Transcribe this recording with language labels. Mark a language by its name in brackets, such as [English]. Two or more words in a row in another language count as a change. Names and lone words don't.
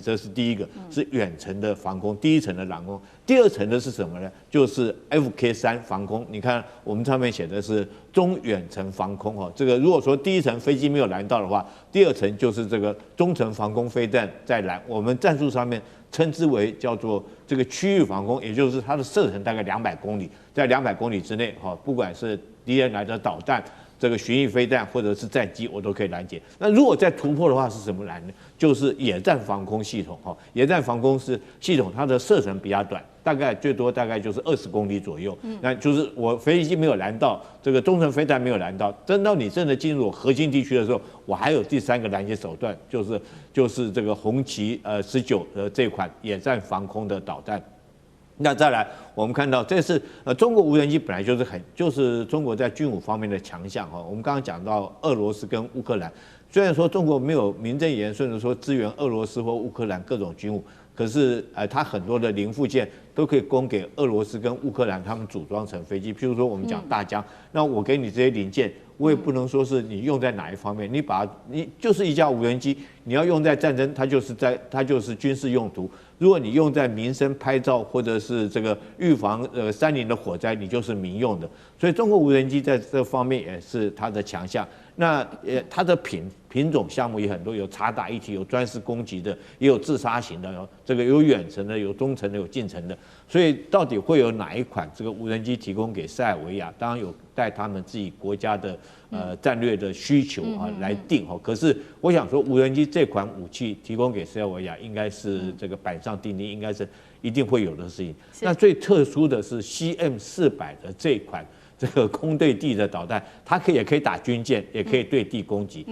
[Chinese] 這是第一個，是遠程的防空，第一層的攔空。第二層的是什麼呢？就是 FK3 防空。你看我們上面寫的是中遠程防空哈，这個如果說第一層飛機沒有攔到的話，第二層就是這個中程防空飛彈在攔。我們戰術上面稱之為叫做這個區域防空，也就是它的射程大概200公里，在200公里之內哈，不管是敵人來的導彈， 這個巡弋飛彈或者是戰機，我都可以攔截。那如果再突破的話，是什麼攔呢？就是野戰防空系統哈。野戰防空系統，它的射程比較短，最多大概就是20公里左右。那就是我飞機没有攔到，这個中程飞彈沒有攔到，等到你真的進入核心地區的時候，我還有第3個攔截手段，就是這個紅旗19的這款野戰防空的導彈。那再來，我們看到這是中國無人機本來就是中國在軍武方面的強項哈。我們剛剛講到俄羅斯跟烏克蘭，雖然說中國沒有名正言順的說支援俄羅斯或烏克蘭各種軍武，可是它很多的零附件都可以供給俄羅斯跟烏克蘭他們組裝成飛機。譬如說我們講大疆，那我給你這些零件，我也不能說是你用在哪一方面，你就是一架無人機，你要用在戰爭，它就是軍事用途。如果你用在民生拍照或者是这個預防山林的火災，你就是民用的。所以中國無人機在這方面也是它的強項。那它的品種項目也很多，有察打一體，有專事攻擊的，也有自殺型的，這個有遠程的，有中程的，有近程的。所以到底會有哪一款這個無人機提供給塞爾維亞？當然有帶他們自己國家的戰略的需求來定哈。可是我想說，無人機這款武器提供給塞爾維亞，應該是這個板上釘釘，應該是一定會有的事情。那最特殊的是 CM400的這款這個空對地的導彈，它也可以打軍艦，也可以對地攻擊。